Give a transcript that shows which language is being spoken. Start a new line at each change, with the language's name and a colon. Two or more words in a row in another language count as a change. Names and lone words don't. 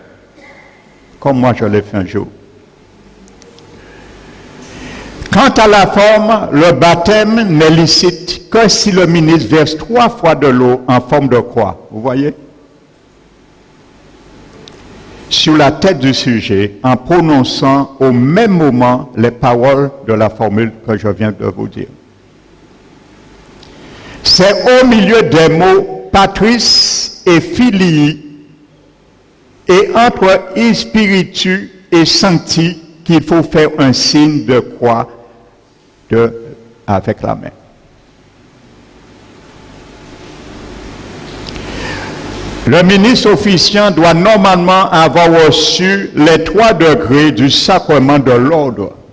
French: Comme moi je l'ai fait un jour. Quant à la forme, le baptême n'est licite que si le ministre verse 3 fois de l'eau en forme de croix. Vous voyez? Sur la tête du sujet, en prononçant au même moment les paroles de la formule que je viens de vous dire. C'est au milieu des mots
Latin: patris et filii
French: et entre spiritu et sancti qu'il faut faire un signe de croix avec la main. Le ministre officiant doit normalement avoir reçu les 3 degrés du sacrement de l'ordre.